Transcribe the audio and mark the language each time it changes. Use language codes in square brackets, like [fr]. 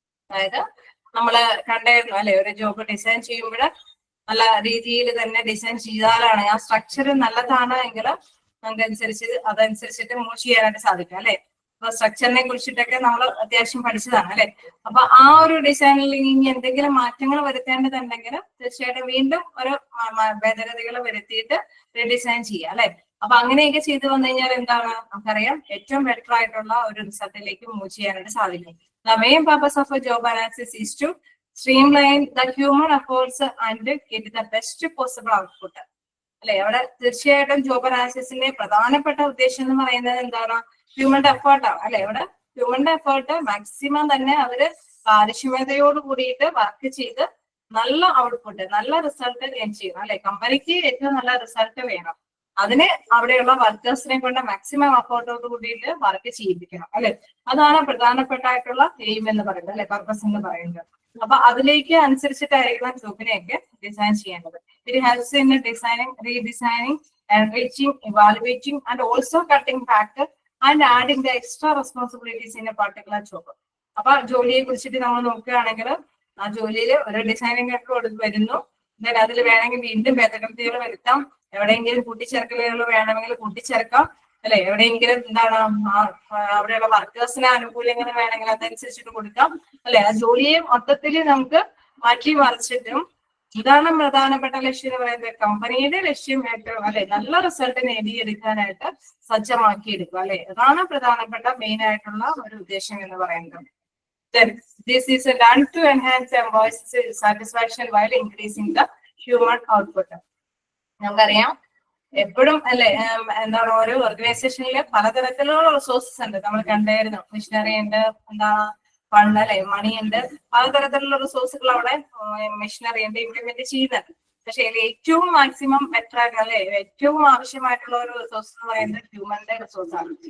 [ml] അതായത് നമ്മള് കണ്ടായിരുന്നു ഒരു ജോബ് ഡിസൈൻ ചെയ്യുമ്പോൾ നല്ല രീതിയിൽ തന്നെ ഡിസൈൻ ചെയ്താലാണ് ആ സ്ട്രക്ചർ നല്ലതാണ് എങ്കിൽ നമുക്ക് അതനുസരിച്ചിട്ട് മൂവ് ചെയ്യാനായിട്ട് സാധിക്കും അപ്പൊ സ്ട്രക്ചറിനെ കുറിച്ചിട്ടൊക്കെ നമ്മൾ അത്യാവശ്യം പഠിച്ചതാണ് അപ്പൊ ആ ഒരു ഡിസൈനിൽ ഇനി എന്തെങ്കിലും മാറ്റങ്ങൾ വരുത്തേണ്ടതുണ്ടെങ്കിൽ തീർച്ചയായിട്ടും വീണ്ടും ഒരു ഭേദഗതികൾ വരുത്തിയിട്ട് റീഡിസൈൻ ചെയ്യാം അപ്പൊ അങ്ങനെയൊക്കെ ചെയ്തു വന്നു കഴിഞ്ഞാൽ നമുക്കറിയാം ഏറ്റവും ബെറ്റർ ആയിട്ടുള്ള ഒരു റിസൾട്ടിലേക്ക് മൂവ് ചെയ്യാനായിട്ട് സാധിക്കും. [en] The main purpose of a job analysis is to streamline the human efforts and get the best possible output. [ml] അവിടെ തീർച്ചയായിട്ടും ജോബ് അനാലിസിസിന്റെ പ്രധാനപ്പെട്ട ഉദ്ദേശം എന്ന് പറയുന്നത് ഹ്യൂമന്റെ എഫേർട്ടാണ് ഇവിടെ ഹ്യൂമന്റെ എഫേർട്ട് മാക്സിമം തന്നെ അവര് കാര്യക്ഷമതയോട് കൂടിയിട്ട് വർക്ക് ചെയ്ത് നല്ല ഔട്ട്പുട്ട്, നല്ല റിസൾട്ട് ഗെയിൻ ചെയ്യണം കമ്പനിക്ക് ഏറ്റവും നല്ല റിസൾട്ട് വേണം. അതിന് അവിടെയുള്ള വർക്കേഴ്സിനെ കൊണ്ട് മാക്സിമം എഫേർട്ടോട് കൂടിയിട്ട് വർക്ക് ചെയ്യിപ്പിക്കണം അല്ലെ. അതാണ് പ്രധാനപ്പെട്ടായിട്ടുള്ള എയിം എന്ന് പറയുന്നത് അല്ലെ, പർപ്പസ് എന്ന് പറയുന്നത്. അപ്പൊ അതിലേക്ക് അനുസരിച്ചിട്ടായിരിക്കണം ജോബിനെയൊക്കെ ഡിസൈൻ ചെയ്യേണ്ടത്. [en] It helps in designing, redesigning, enriching, evaluating, and also cutting back and adding the extra responsibilities in a particular job. [ml] അപ്പൊ ജോലിയെ കുറിച്ചിട്ട് നമ്മൾ നോക്കുകയാണെങ്കിൽ ആ ജോലിയിൽ ഒരു ഡിസൈനിങ് ഒക്കെ വരുന്നു, അതിൽ വേണമെങ്കിൽ വീണ്ടും ഭേദഗതികൾ വരുത്താം, എവിടെയെങ്കിലും കൂട്ടിച്ചേർക്കലുകൾ വേണമെങ്കിൽ കൂട്ടിച്ചേർക്കാം അല്ലെ, എവിടെയെങ്കിലും എന്താണ് അവിടെയുള്ള വർക്കേഴ്സിന് ആനുകൂല്യങ്ങൾ വേണമെങ്കിൽ അതനുസരിച്ചിട്ട് കൊടുക്കാം അല്ലെ. ആ ജോലിയെ മൊത്തത്തിൽ നമുക്ക് മാറ്റി മറിച്ചിട്ടും ഇതാണ് പ്രധാനപ്പെട്ട ലക്ഷ്യം എന്ന് പറയുന്നത്, കമ്പനിയുടെ ലക്ഷ്യം ഏറ്റവും അല്ലെ നല്ല റിസൾട്ട് നേടിയെടുക്കാനായിട്ട് സജ്ജമാക്കിയെടുക്കുക അല്ലെ. അതാണ് പ്രധാനപ്പെട്ട മെയിൻ ആയിട്ടുള്ള ഒരു ഉദ്ദേശം എന്ന് പറയുന്നത്. [en] This is done to enhance employees' satisfaction while increasing the human output. [ml] നമുക്കറിയാം എപ്പോഴും അല്ലെ എന്താണ് ഓരോ ഓർഗനൈസേഷനില് പലതരത്തിലുള്ള റിസോഴ്സസ് ഉണ്ട്. നമ്മൾ കണ്ടായിരുന്നു, മെഷീനറി ഉണ്ട്, എന്താണ് ഫണ്ട് അല്ലെ, മണി ഉണ്ട്, പലതരത്തിലുള്ള റിസോഴ്സുകൾ അവിടെ മെഷീനറി ഉണ്ട് ഇംപ്ലിമെന്റ് ചെയ്യുന്നുണ്ട്. പക്ഷെ ഏറ്റവും മാക്സിമം ബെറ്റർ ആയിട്ട് അല്ലെ ഏറ്റവും ആവശ്യമായിട്ടുള്ള ഒരു റിസോഴ്സ് എന്ന് പറയുന്നത് ഹ്യൂമന്റെ റിസോഴ്സ് ആണ്.